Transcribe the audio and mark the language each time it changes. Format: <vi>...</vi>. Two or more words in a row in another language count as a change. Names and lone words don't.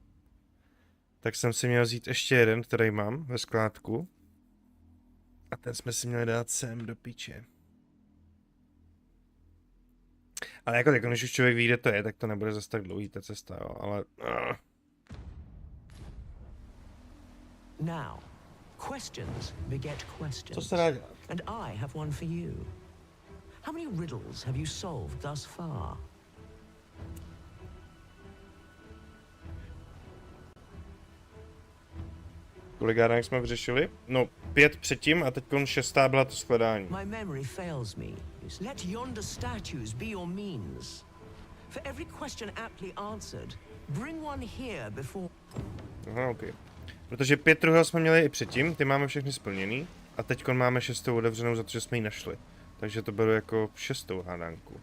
<cs>Tak jsem si měl vzít ještě jeden, který mám ve skládku. A ten jsme si měli dát sem do píče. Ale jako tak, když už člověk ví, kde to je, tak to nebude zase tak dlouhý ta cesta, jo, ale...</cs> <en>Now, questions beget questions.</en> <cs>Co se dá dělat?</cs> <en>And I have one for you. How many riddles have you solved thus far?</en> <cs>Kolik hádanek jsme vyřešili? No, 5 předtím a teď 6. byla to shledání.</cs> <en>My memory fails me. Let yonder statues be your means. For every question aptly answered, bring one here before...</en> <cs>Aha, ok. Protože 5 truhel jsme měli i předtím, ty máme všechny splněný. A teď máme 6. otevřenou za to, že jsme ji našli. Takže to bylo jako 6. hádanku.</cs>